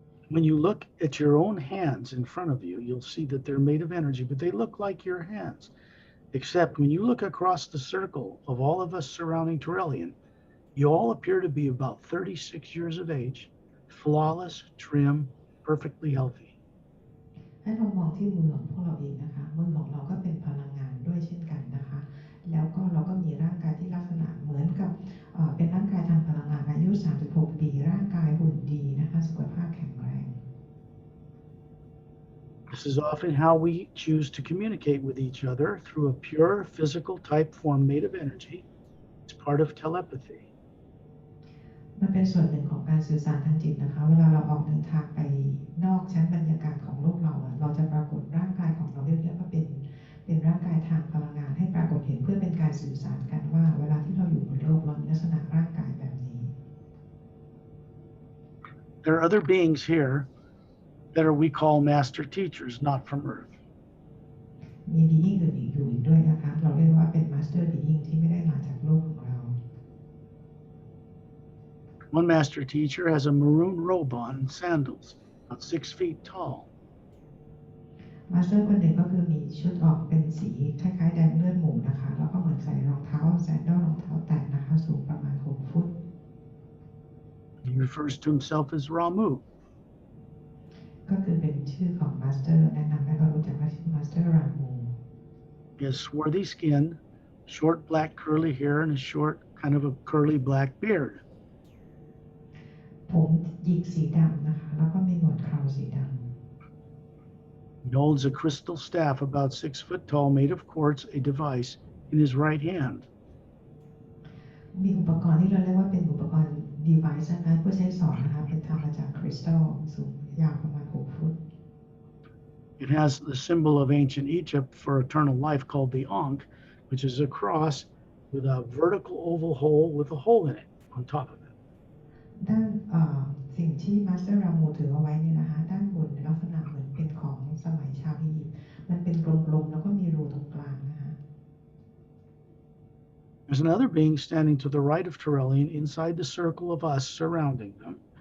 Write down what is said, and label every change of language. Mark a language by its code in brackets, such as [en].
[en] When you look at your own hands in front of you, you'll see that they're made of energy, but they look like your hands. Except when you look across the circle of all of us surrounding Turelian, you all appear to be about 36 years of age, flawless, trim, perfectly healthy. [th] ให้เรามองที่มือของพวกเราเองนะคะมือของเราก็เป็นพลังงานด้วยเช่นกันนะคะแล้วก็เราก็มีร่างกายที่ลักษณะเหมือนกับเป็นร่างกายทางพลังงานอายุ36 ปีร่างกายหุ่นดีนะคะสุขภาพแข็งแรง [en] This is often how we choose to communicate with each other through a pure physical type form made of energy. It's part of telepathy. [th] มันเป็นส่วนหนึ่งของการสื่อสารทางจิตนะคะเวลาเราออกเดินทางไปนอกชั้นบรรยากาศของโลกเราจะปรากฏร่างกายของเราเรียกว่าเป็นร่างกายทางพลังงานให้ปรากฏเห็นเพื่อเป็นการสื่อสารกันว่าเวลาที่เราอยู่บนโลกเรามีลักษณะร่างกายแบบนี้ [en] There are other beings here that we call master teachers, not from Earth. [th] มี being อื่นอยู่อีกด้วยนะคะเราเรียกว่าเป็น master being ที่ไม่ได้มาจากโลกของเรา [en] One master teacher has a maroon robe on and sandals, about 6 feet tall. [th] มาสเตอร์คนหนึ่งก็คือมีชุดออกเป็นสีคล้ายๆแดงเลือดหมูนะคะแล้วก็เหมือนใส่รองเท้าแซนดอลรองเท้าแตะนะคะสูงประมาณ6 ฟุต [en] He refers to himself as Ramu. [th] ก็คือเป็นชื่อของมาสเตอร์แนะนำให้เรารู้จักว่าชื่อมาสเตอร์รามู [en] He has swarthy skin, short black curly hair, and a short kind of a curly black beard. [th] ผมหยิกสีดำนะคะแล้วก็มีหนวดเคราสีดำ [en] He holds a crystal staff about 6 foot tall made of quartz, a device, in his right hand. [th] มีอุปกรณ์ที่เราเรียกว่าเป็นอุปกรณ์ device นะคะเพื่อใช้สอนนะคะเป็นทำมาจากคริสตัลสูงยาวประมาณ6 ฟุต [en] It has the symbol of ancient Egypt for eternal life called the Ankh, which is a cross with a vertical oval hole with a hole in it on top of it. [th] ด้านสิ่งที่มาสเตอร์รามูถือเอาไว้เนี่ยนะคะด้านบนลักษณะเหมือนเป็นของสมัยชาวอียิปต์มันเป็นกลมๆแล้วก็มีรูตรงกลางนะคะ [en] There's another being standing to the right of Turelian inside the circle of us surrounding them.